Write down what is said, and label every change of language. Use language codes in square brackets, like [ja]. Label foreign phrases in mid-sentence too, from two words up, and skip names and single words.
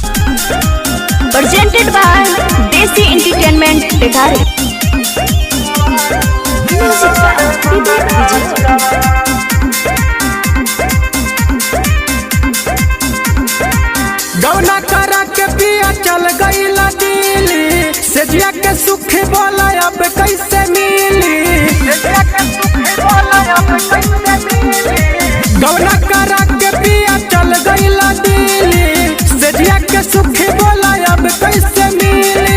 [en] presented by Desi Entertainment Tekari. Music by Vivek Vijay. [bho] गौना करा के पिया चल गईला दिल्ली, सेजिया के सुख बोला अब कैसे मिली। गौना करा के पिया चल गईला दिल्ली, सेजिया के सुख बोला अब कैसे मिली।